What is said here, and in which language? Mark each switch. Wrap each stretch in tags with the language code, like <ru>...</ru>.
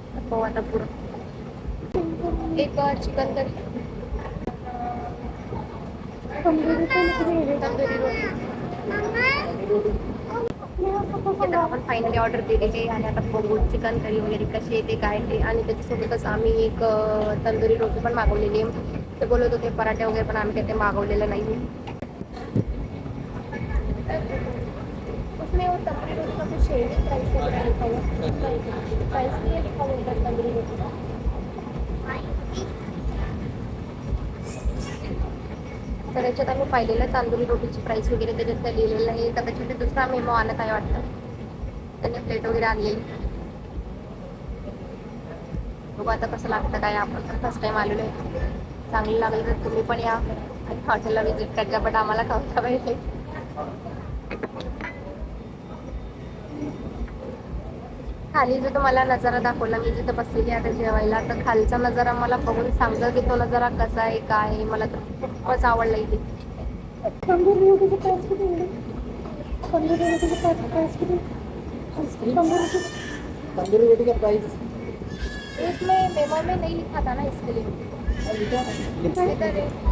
<mr>हो आता पुढं एक चिकन करी तंदुरी रोटी. आता आपण फायनली ऑर्डर दिलेली आहे आणि आता बघू चिकन करी वगैरे कशी येते काय ते. आणि त्याच्यासोबतच आम्ही एक तंदुरी रोटी पण मागवलेली आहे. ते बोलत होते पराठे वगैरे पण आम्ही काही ते मागवलेलं नाही.</mr> <hi>उसमें वो तंदूरी रोटी का कुछ शेयरिंग प्राइस वगैरह लिखा हुआ प्राइस नहीं है लिखा हुआ तंदूरी रोटी का.</hi> <mr>तर याच्यात आम्ही पाहिलेलं तांदूरी रोटीची प्राइस वगैरे त्याच्यात काय लिहिलेलं नाही. कदाचित ते दुसरा मेमो आणत आहे वाटतं. त्यांनी प्लेट वगैरे आणलेली. बघू आता कसं लागतं काय. आपण पण फर्स्ट टाइम आलेलो आहे. चांगलं लागलं तर तुम्ही पण या आणि हॉटेलला विजिट करा. पण आम्हाला खाऊ पाहिजे. खाली जो तुम्हाला नजारा दाखवला मी जिथं बसलेली आता जेवायला, तर खालचा नजारा मला बघून सांगतो की तो नजारा कसा आहे काय आहे. मला तर खूपच आवडला इथे. तंदूरी रोटी प्राइस किती आहे? तंदूरी रोटी प्राइस किती?</mr> <hi>तंदूरी रोटी का प्राइस इसमें मेमो में नहीं लिखा था ना, इसके लिए इधर है।</hi>